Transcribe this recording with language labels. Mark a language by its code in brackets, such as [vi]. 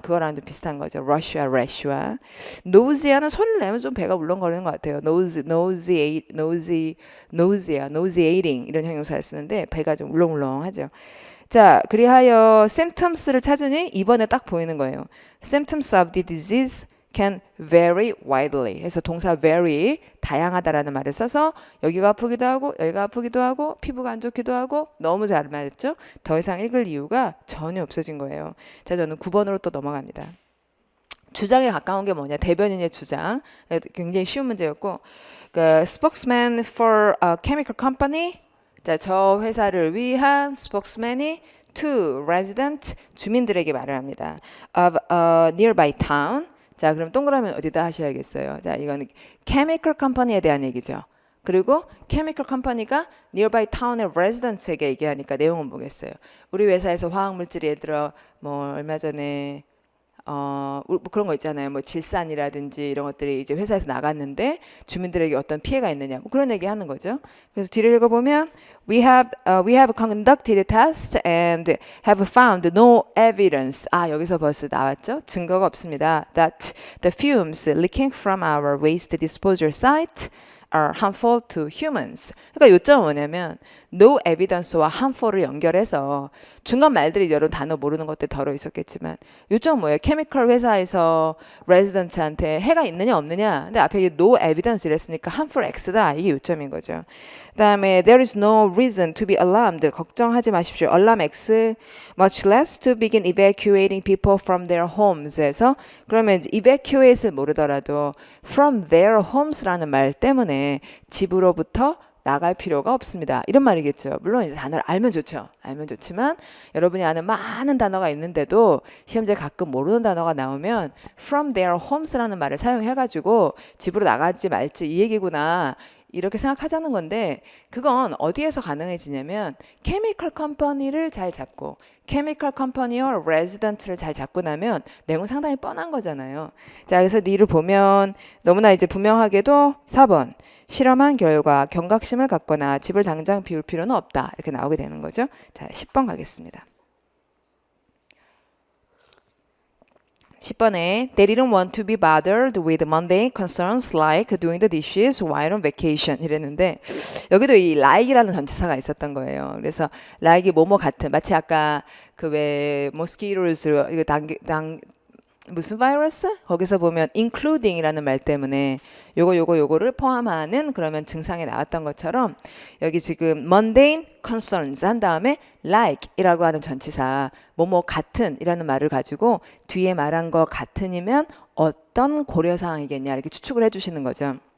[ko] 그거랑 좀 비슷한 거죠. 러쉬와 래쉬와. 노지아는 소리를 내면 좀 배가 울렁거리는 것 같아요. nauseating 이런 형용사를 쓰는데 배가 좀 울렁울렁하죠. 자, 그리하여 symptoms를 찾으니 이번에 딱 보이는 거예요. [en] Symptoms of the disease can vary widely. [ko] 해서 동사 vary, 다양하다라는 말을 써서 여기가 아프기도 하고 여기가 아프기도 하고 피부가 안 좋기도 하고 너무 잘 말했죠? 더 이상 읽을 이유가 전혀 없어진 거예요. 자, 저는 9번으로 또 넘어갑니다. 주장에 가까운 게 뭐냐? 대변인의 주장. 굉장히 쉬운 문제였고 그 [en] spokesman for a chemical company [ko] 자, 저 회사를 위한 spokesman이 to resident 주민들에게 말을 합니다. [en] of a nearby town. [ko] 자, 그럼 동그라미 어디다 하셔야겠어요. 자, 이거는 chemical company에 대한 얘기죠. 그리고 chemical company가 nearby town의 residents에게 얘기하니까 내용은 뭐겠어요? 우리 회사에서 화학물질이 예를 들어 뭐 얼마 전에 뭐 그런 거 있잖아요. 뭐 질산이라든지 이런 것들이 이제 회사에서 나갔는데 주민들에게 어떤 피해가 있느냐 뭐 그런 얘기 하는 거죠. 그래서 뒤를 읽어보면 [en] we have conducted tests and have found no evidence. [ko] 여기서 벌써 나왔죠. 증거가 없습니다. [en] That the fumes leaking from our waste disposal site are harmful to humans. [ko] 그러니까 요점은 뭐냐면 no evidence와 harmful을 연결해서 중간 말들이 여러 단어 모르는 것들 덜어 있었겠지만 요점은 뭐예요? 케미컬 회사에서 레지던트한테 해가 있느냐 없느냐 근데 앞에 no evidence 이랬으니까 harmful X다 이게 요점인 거죠. 그 다음에 [en] there is no reason to be alarmed [ko] 걱정하지 마십시오. [en] alarm X much less to begin evacuating people from their homes에서 [ko] 그러면 evacuate을 모르더라도 [en] from their homes라는 [ko] 말 때문에 집으로부터 나갈 필요가 없습니다. 이런 말이겠죠. 물론 이제 단어를 알면 좋죠. 알면 좋지만 여러분이 아는 많은 단어가 있는데도 시험지에 가끔 모르는 단어가 나오면 [en] from their homes [ko] 라는 말을 사용해가지고 집으로 나가지 말지 이 얘기구나. 이렇게 생각하자는 건데 그건 어디에서 가능해지냐면 케미컬 컴퍼니를 잘 잡고 케미컬 컴퍼니와 레지던트를 잘 잡고 나면 내용은 상당히 뻔한 거잖아요. 자, 그래서 니를 보면 너무나 이제 분명하게도 4번 실험한 결과 경각심을 갖거나 집을 당장 비울 필요는 없다. 이렇게 나오게 되는 거죠. 자, 10번 가겠습니다. [en] 10번에 They didn't want to be bothered with mundane concerns like doing the dishes while on vacation [ko] 이랬는데 여기도 이 like이라는 전치사가 있었던 거예요. 그래서 like이 뭐뭐 같은 마치 아까 그 왜 mosquitoes 이거 무슨 바이러스? 거기서 보면 including이라는 말 때문에 요거를 포함하는 그러면 증상이 나왔던 것처럼 여기 지금 mundane concerns 한 다음에 like이라고 하는 전치사 뭐뭐 같은이라는 말을 가지고 뒤에 말한 거 같은이면 어떤 고려사항이겠냐 이렇게 추측을 해주시는 거죠.